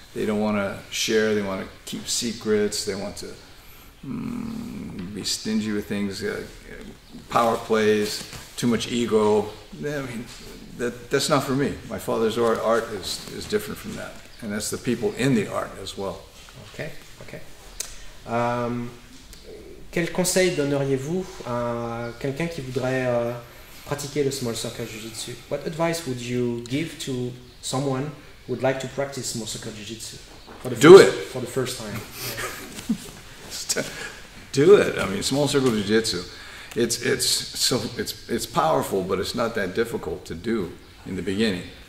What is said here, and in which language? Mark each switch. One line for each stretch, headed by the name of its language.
English: They don't want to share, they want to keep secrets, they want to be stingy with things, power plays, too much ego. I mean, that's not for me. My father's art is different from that. And that's the people in the art as well. Ok, ok.
French: Quel conseil donneriez-vous à quelqu'un qui voudrait pratiquer le Small Circle Jujitsu?
English: What advice would you give to someone who would like to practice Small Circle Jujitsu for the first time? Do it. I mean, Small Circle Jujitsu. It's powerful, but it's not that difficult to do in the beginning.